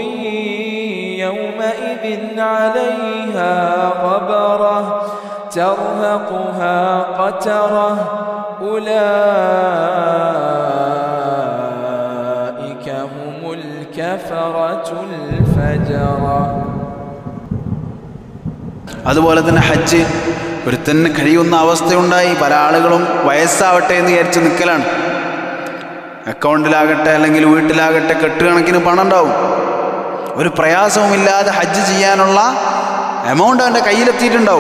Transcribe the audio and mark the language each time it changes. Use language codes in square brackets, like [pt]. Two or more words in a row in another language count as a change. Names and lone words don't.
[ar] يومئذ عليها غبرة ترهقها قترة أولئك هم الكفرة الفجرة. [ml] അതുപോലെ തന്നെ ഹജ്ജ് ഒരുത്തന്നെ കഴിയുന്ന അവസ്ഥയുണ്ടായി. പല ആളുകളും വയസ്സാവട്ടെ എന്ന് വിചാരിച്ച് നിൽക്കലാണ്. അക്കൗണ്ടിലാകട്ടെ അല്ലെങ്കിൽ വീട്ടിലാകട്ടെ കെട്ടുകണക്കിന് പണം ഉണ്ടാവും. ഒരു പ്രയാസവുമില്ലാതെ ഹജ്ജ് ചെയ്യാനുള്ള എമൗണ്ട് അവൻ്റെ കയ്യിലെത്തിയിട്ടുണ്ടാവും.